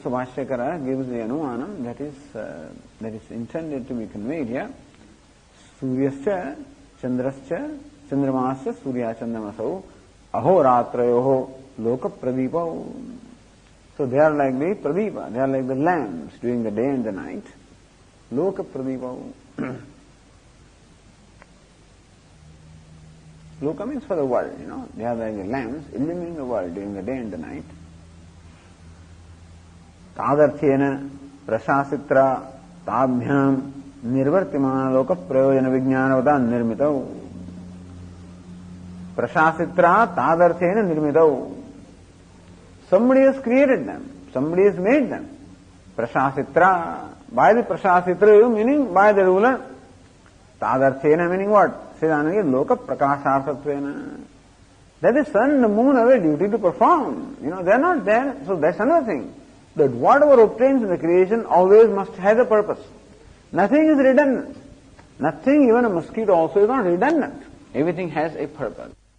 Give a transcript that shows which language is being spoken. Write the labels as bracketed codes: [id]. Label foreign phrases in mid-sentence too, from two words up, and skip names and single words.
[en] So Bhashyakara gives the Anumanam that is intended to be conveyed here. [sa] सूर्यश्च चन्द्रश्च चन्द्रमाश्च सूर्य चन्द्रमसो अहोरात्रयोः लोक प्रदीप. [en] So they are like the Pradipa, they are like the lamps during the day and the night. [sa] लोक प्रदीप. [en] Loka means for the world, They are like the lamps illumining the world during the day and the night. [sa] तदर्थेन प्रशासित्रा ताभ्याम् निर्वर्तिमान लोक प्रयोजन विज्ञानवता निर्मितौ. प्रशासित्रा तदर्थेन निर्मितौ. [en] Somebody has created them. Somebody has made them. Prasasitra. By the prasasitra, meaning by the ruler. Tadarthena meaning what? [sa] सिद्धानगि लोक प्रकाशार्थत्वेन. [en] That the sun, the moon have a duty to perform. They are not there. So that's another thing. That whatever obtains in the creation always must have a purpose. Nothing is redundant. Nothing, even a mosquito also is not redundant. Everything has a purpose.